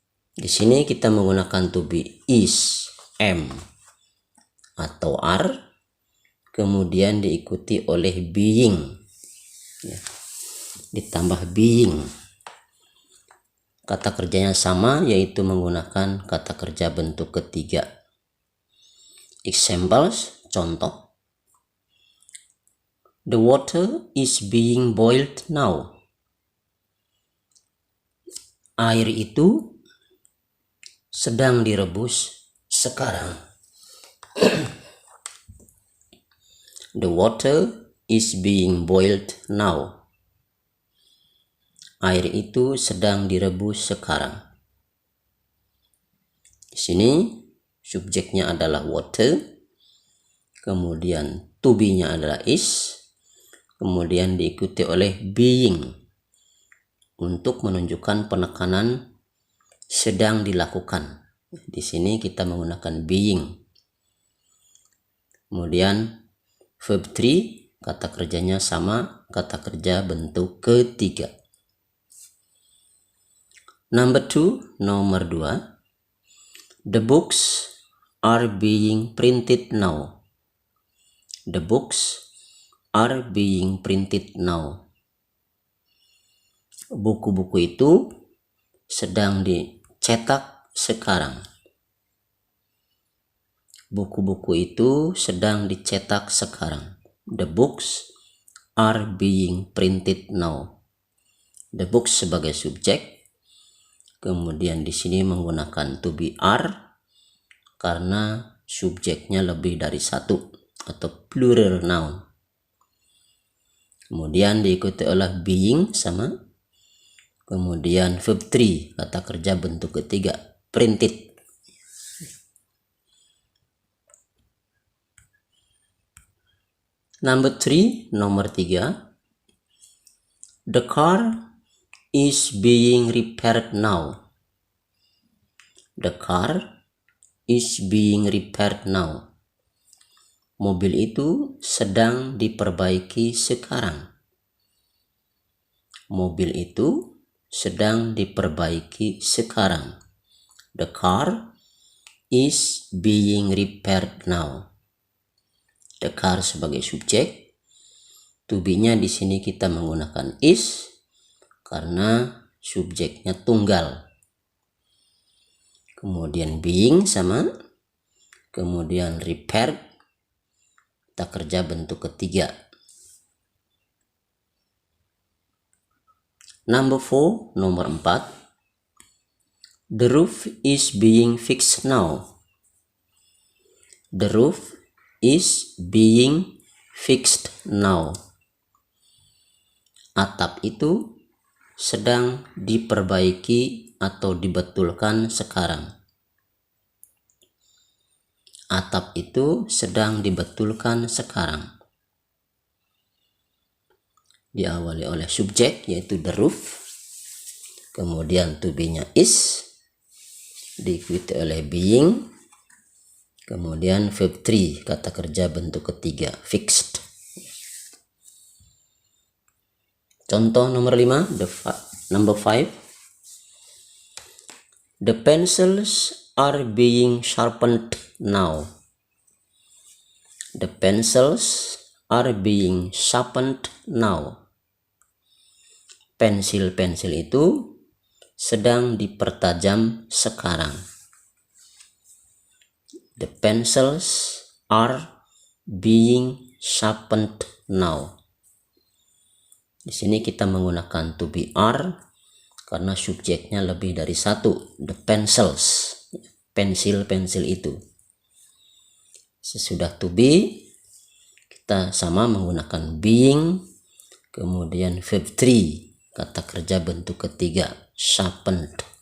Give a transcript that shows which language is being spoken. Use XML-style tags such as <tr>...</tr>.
<id>Di sini kita menggunakan to be is, am, atau are, kemudian diikuti oleh being, ya, ditambah being. Kata kerjanya sama, yaitu menggunakan kata kerja bentuk ketiga.</id> <en>Examples, contoh. The water is being boiled now.</en> <id>Air itu sedang direbus sekarang.</id> <en>The water is being boiled now.</en> <id>Air itu sedang direbus sekarang. Di sini subjeknya adalah water, kemudian to be-nya adalah is, kemudian diikuti oleh being untuk menunjukkan penekanan sedang dilakukan. Di sini kita menggunakan being. Kemudian verb 3, kata kerjanya sama, kata kerja bentuk ketiga.</id> <en>Number 2,</en> <id>nomor 2.</id> <en>The books are being printed now. The books are being printed now.</en> <id>Buku-buku itu sedang dicetak sekarang. Buku-buku itu sedang dicetak sekarang.</id> <en>The books are being printed now.</en> <id>The books sebagai subjek. Kemudian di sini menggunakan to be are karena subjeknya lebih dari satu atau plural noun. Kemudian diikuti oleh being sama. Kemudian verb 3, kata kerja bentuk ketiga, printed. Nomor 3.</id> <en>The car is being repaired now. The car is being repaired now.</en> <id>Mobil itu sedang diperbaiki sekarang. Mobil itu sedang diperbaiki sekarang.</id> <en>The car is being repaired now.</en> <id>The car sebagai subjek. To be-nya di sini kita menggunakan is karena subjeknya tunggal. Kemudian being sama. Kemudian repaired, kata kerja bentuk ketiga. Nomor 4.</id> <en>The roof is being fixed now. The roof is being fixed now.</en> <id>Atap itu sedang diperbaiki atau dibetulkan sekarang. Atap itu sedang dibetulkan sekarang. Diawali oleh subjek yaitu the roof. Kemudian to be-nya is. Diikuti oleh being. Kemudian verb 3, kata kerja bentuk ketiga, fixed. Contoh nomor 5,</id> <en>number 5. The pencils are being sharpened now. The pencils are being sharpened now.</en> <id>Pensil-pensil itu sedang dipertajam sekarang.</id> <en>The pencils are being sharpened now.</en> <id>Di sini kita menggunakan to be are karena subjeknya lebih dari satu. The pencils, pensil-pensil itu. Sesudah to be, kita sama menggunakan being, kemudian verb 3, kata kerja bentuk ketiga, sharpened.</id>